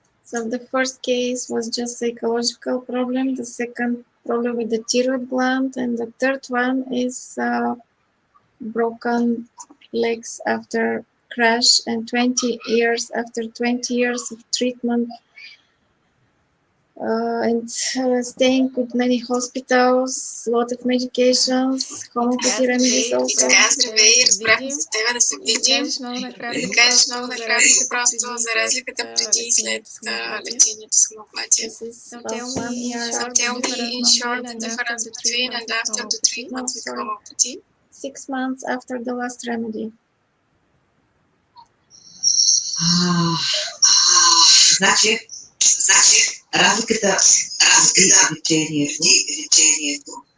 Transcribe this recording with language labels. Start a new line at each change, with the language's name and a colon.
English: So the first case was just psychological problem, the second problem with the thyroid gland, and the third one is broken legs after crash and 20 years after 20 years of treatment and staying with many hospitals, a lot of medications, homeopathy remedies also.
Bulgarian: Здравей, разбрахме с тебе да се видим. Да кажеш много накратко просто за разликата преди и след лечението с хомеопатия.
English: So tell me in short the difference between and after the treatment with homeopathy. 6 months after the last remedy.
Bulgarian: Значи, разликата в лечението.